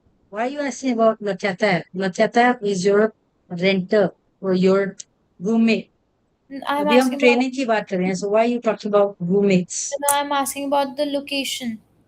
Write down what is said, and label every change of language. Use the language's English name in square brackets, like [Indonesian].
[English] Why are you asking about locataire? Locataire is your renter or your roommate. [Hindi] अभी हम training की बात कर रहे हैं. [English] So why are you talking about roommates? No, I'm asking about the location.